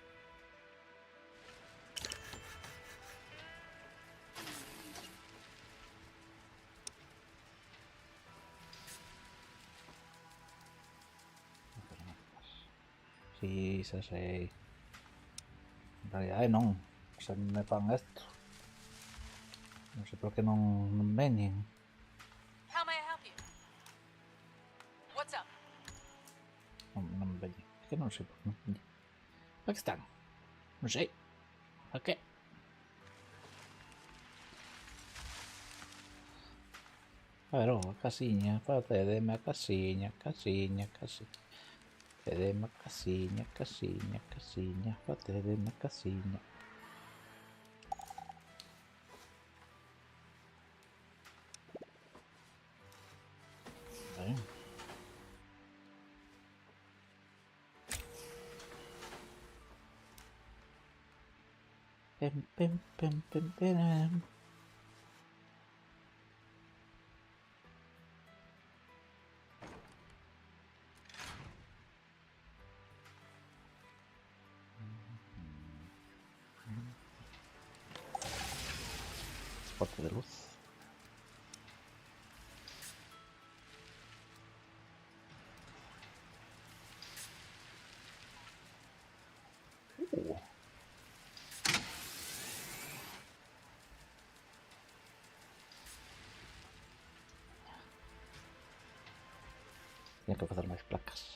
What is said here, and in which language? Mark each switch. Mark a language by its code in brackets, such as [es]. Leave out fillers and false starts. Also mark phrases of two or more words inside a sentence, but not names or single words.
[gl] Sí, sei. En realidad non. Se me fan esto. Non sei por que non veñen. [en] How may I help you? What's up? [gl] Non me veñen. É que non sei por que non veñen. Aquí están. Non sei. A que? A ver, a casiña. Cedeme a casiña, casiña, casiña. Cedeme a casiña, casiña, casiña. Cedeme a casiña. Vale. Pem, pem, pem, pem, pem. Spot de luz. Tenía que fazer máis placas.